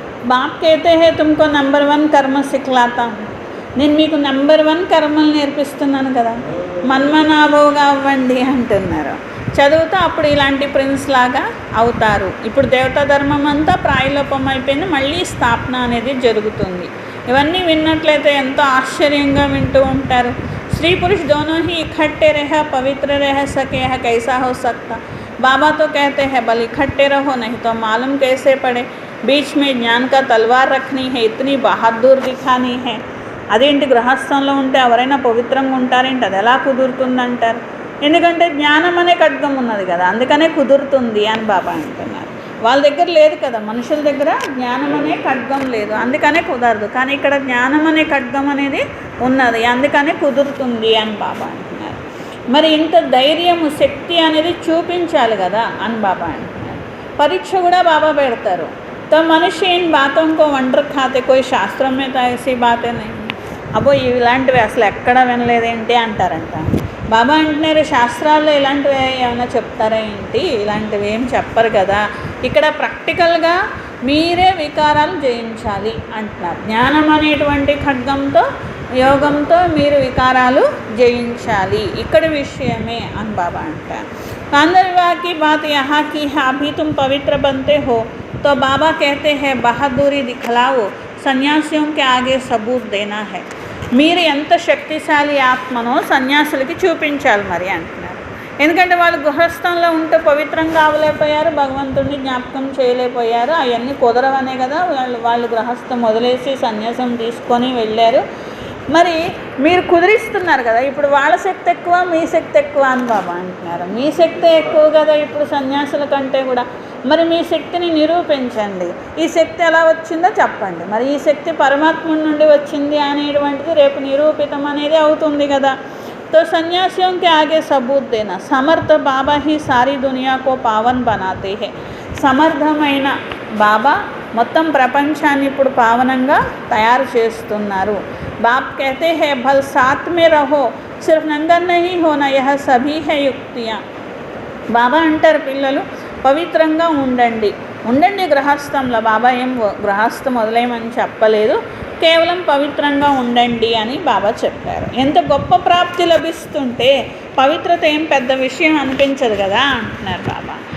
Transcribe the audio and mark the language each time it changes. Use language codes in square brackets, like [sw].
[hi] బాప్ कहते हैं तुमको नंबर 1 కర్మ సిఖలాతా హూ. [te] నేను మీకు నెంబర్ 1 కర్మలు నేర్పిస్తున్నాను కదా, మన్మనాభోగా అవ్వండి అంటున్నారు. చదువుతా అప్పుడు ఇలాంటి ప్రిన్స్ లాగా అవుతారు. ఇప్పుడు దేవతా ధర్మం అంతా ప్రాయలోపం అయిపోయింది, మళ్ళీ స్థాపన అనేది జరుగుతుంది. ఇవన్నీ విన్నట్లయితే ఎంతో ఆశ్చర్యంగా వింటూ ఉంటారు. స్త్రీ పురుష [hi] दोनों ही इकट्ठे रह पवित्र रह सके है कैसा हो सकता. बाबा तो कहते हैं बल इकट्ठे रहो नहीं तो मालूम कैसे पड़े. बीच में ज्ञान का तलवार रखनी है, इतनी बहादुर दिखानी है. [te] అదేంటి గృహస్థంలో ఉంటే ఎవరైనా పవిత్రంగా ఉంటారేంటి, అది ఎలా కుదురుతుందంటారు. ఎందుకంటే జ్ఞానం అనే ఖడ్గం ఉన్నది కదా, అందుకనే కుదురుతుంది అని బాబా అంటున్నారు. వాళ్ళ దగ్గర లేదు కదా, మనుషుల దగ్గర జ్ఞానం అనే ఖడ్గం లేదు, అందుకనే కుదరదు. కానీ ఇక్కడ జ్ఞానం అనే ఖడ్గం అనేది ఉన్నది, అందుకనే కుదురుతుంది అని బాబా అంటున్నారు. మరి ఇంత ధైర్యము శక్తి అనేది చూపించాలి కదా అని బాబా అంటున్నారు. పరీక్ష కూడా బాబా పెడతారు. [hi] तो मनुष्य इन बातों को वंडर खाते, कोई शास्त्रों में तो ऐसी बातें नहीं. [te] అబ్బో ఇలాంటివి అసలు ఎక్కడ వినలేదేంటి అంటారంట. బాబా అంటున్నారు శాస్త్రాల్లో ఇలాంటివి ఏమైనా చెప్తారా ఏంటి, ఇలాంటివి ఏం చెప్పరు కదా. ఇక్కడ ప్రాక్టికల్గా మీరే వికారాలు జయించాలి అంటున్నారు. జ్ఞానం అనేటువంటి ఖడ్గంతో యోగంతో మీరు వికారాలు జయించాలి, ఇక్కడ విషయమే అని బాబా అంటారు. [hi] अंदरवा की बात यहाँ की है, अभी तुम पवित्र बनते हो तो बाबा कहते हैं बहादुरी दिखलाओ, సన్యాసిयों के आगे सबूत देना है. [te] మీరు ఎంత శక్తిశాలి ఆత్మనో సన్యాసులకి చూపించాలి మరి అంటున్నారు. ఎందుకంటే వాళ్ళు గృహస్థంలో ఉంటే పవిత్రంగా అవ్వలేకపోయారు, భగవంతుడిని జ్ఞాపకం చేయలేకపోయారు, అవన్నీ కుదరవనే కదా వాళ్ళు గృహస్థం వదిలేసి సన్యాసం తీసుకొని వెళ్ళారు. మరి మీరు కుదిరిస్తున్నారు కదా, ఇప్పుడు వాళ్ళ శక్తి ఎక్కువ మీ శక్తి ఎక్కువ అని బాబా అంటున్నారు. మీ శక్తి ఎక్కువ కదా ఇప్పుడు సన్యాసుల కంటే కూడా, మరి మీ శక్తిని నిరూపించండి. ఈ శక్తి ఎలా వచ్చిందో చెప్పండి. మరి ఈ శక్తి పరమాత్మ నుండి వచ్చింది అనేటువంటిది రేపు నిరూపితం అనేది అవుతుంది కదా. [hi] तो सन्यासियों के आगे सबूत देना. समर्थ बाबा ही सारी दुनिया को पावन बनाते हैं. [te] సమర్థమైన బాబా మొత్తం ప్రపంచాన్ని ఇప్పుడు పావనంగా తయారు చేస్తున్నారు. [hi] बाप कहते हैं भल साथ में रहो, सिर्फ नंगर नहीं होना, यह सभी है युक्तियाँ. [te] బాబా అంటారు పిల్లలు పవిత్రంగా ఉండండి గృహస్థంలో. బాబా ఏం గృహస్థం వదిలేయమని చెప్పలేదు, కేవలం పవిత్రంగా ఉండండి అని బాబా చెప్పారు. ఎంత గొప్ప ప్రాప్తి లభిస్తుంటే పవిత్రత ఏం పెద్ద విషయం అనిపించదు కదా అంటున్నారు బాబా.